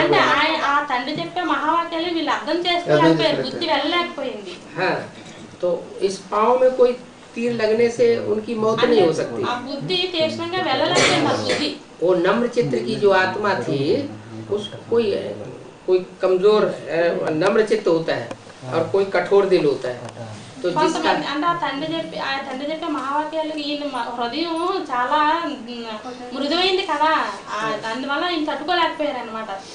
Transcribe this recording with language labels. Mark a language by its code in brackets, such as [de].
[te] అంటే ఆ తండ్రి చెప్పే మహావాక్యాలు వీళ్ళు అర్థం చేసుకోలేకపోయారు, బుద్ధి వెళ్ళలేకపోయింది। [hi] तो इस पाँव में कोई तीर लगने से उनकी मौत नहीं हो सकती। [te] ఆ బుద్ధి తీక్షణంగా వెళ్ళలేకపోయింది ఆ బుద్ధి। [hi] वो नम्र चित्त की जो आत्मा थी, उस कोई कमजोर नम्र चित्त होता है और कोई कठोर दिल होता है। तो जिसका [te] అంటే ఆ తండ్రి చెప్పే మహావాక్యాలు ఈయన హృదయం చాలా మృదువైంది కదా, అందువల్ల ఈయన తట్టుకోలేకపోయారు అనమాట।